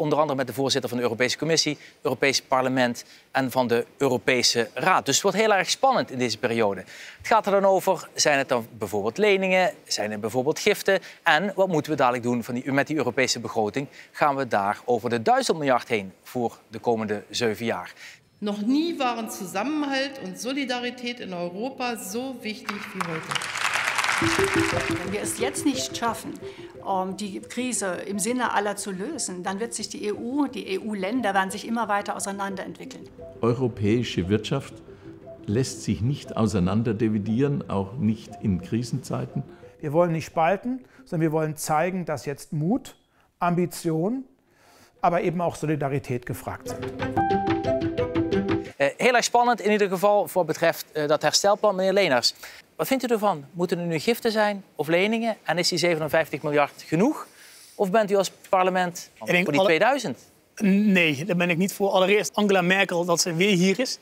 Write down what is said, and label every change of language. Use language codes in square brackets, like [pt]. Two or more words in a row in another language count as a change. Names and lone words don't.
[nl] Onder andere met de voorzitter van de Europese Commissie, het Europese Parlement en van de Europese Raad. Dus het wordt heel erg spannend in deze periode. Het gaat er dan over, zijn het dan bijvoorbeeld leningen, zijn het bijvoorbeeld giften? En wat moeten we dadelijk doen met die Europese begroting? Gaan we daar over de 1000 miljard heen voor de komende 7 jaar? [de] Nog nie waren Zusammenhalt und Solidarität in Europa so wichtig wie heute. Wenn wir es jetzt nicht schaffen, die Krise im Sinne aller zu lösen, dann wird sich die EU-Länder werden sich immer weiter auseinanderentwickeln. Europäische Wirtschaft lässt sich nicht auseinanderdividieren, auch nicht in Krisenzeiten. Wir wollen nicht spalten, sondern wir wollen zeigen, dass jetzt Mut, Ambition, aber eben auch Solidariteit gefragt sind. [nl] Heel erg spannend in ieder geval voor betreft dat herstelplan. Meneer Lenaers, wat vindt u ervan? Moeten er nu giften zijn of leningen? En is die 57 miljard genoeg? Of bent u als parlement voor die 2000? Nee, daar ben ik niet voor. Allereerst Angela Merkel, dat ze weer hier is.